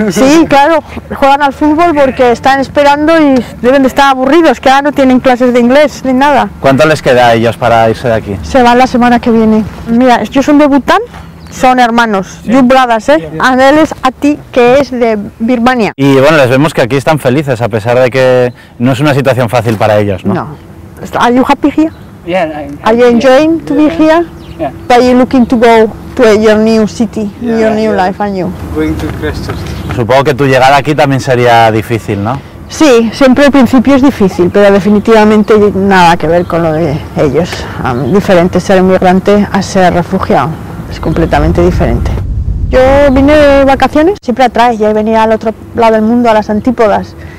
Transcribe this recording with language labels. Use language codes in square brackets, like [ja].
[es] Sí, claro, juegan al fútbol porque están esperando y deben de estar aburridos, que ahora no tienen clases de inglés ni nada. ¿Cuánto les queda a ellos para irse de aquí? Se van la semana que viene. Mira, ellos son de Bután, son hermanos, [en] you brothers, and [es] él es Ati, que es de Birmania. Y bueno, les vemos que aquí están felices, a pesar de que no es una situación fácil para ellos, ¿no? [en] No. Are you happy here? Yeah. Are you enjoying to be here? Yeah. Are you looking to go to your new city, your new life, and you? Going to Christchurch. [es] Supongo que tu llegada aquí también sería difícil, ¿no? Sí, siempre al principio es difícil, pero definitivamente nada que ver con lo de ellos. Diferente ser inmigrante a ser refugiado, es completamente diferente. Yo vine de vacaciones, siempre atrae, ya venir al otro lado del mundo, a las antípodas.